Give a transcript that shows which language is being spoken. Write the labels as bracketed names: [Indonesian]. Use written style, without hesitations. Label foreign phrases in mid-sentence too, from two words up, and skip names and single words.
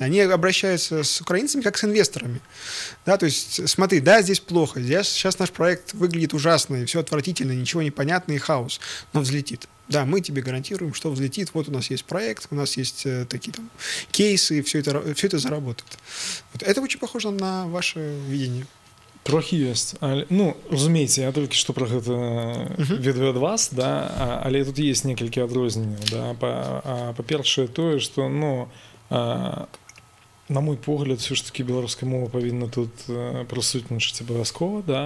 [Russian] Они обращаются с украинцами как с инвесторами. Да, то есть, смотри, да, здесь плохо, сейчас наш проект выглядит ужасно, и все отвратительно, ничего не понятно, и хаос, но взлетит. Да, мы тебе гарантируем, что взлетит. Вот у нас есть проект, у нас есть такие там кейсы, все это заработает. Вот. Это очень похоже на ваше видение. [Belarusian] Трохі ёсць. Ну, разумееце, я толькі што пра гэта ведаю ад вас, да, але тут есть некалькі адрозненняў. Да. Па-першае, тое, што, ну, на мой погляд, все ж таки беларуская мова павінна тут прысутнічаць абавязкова, да.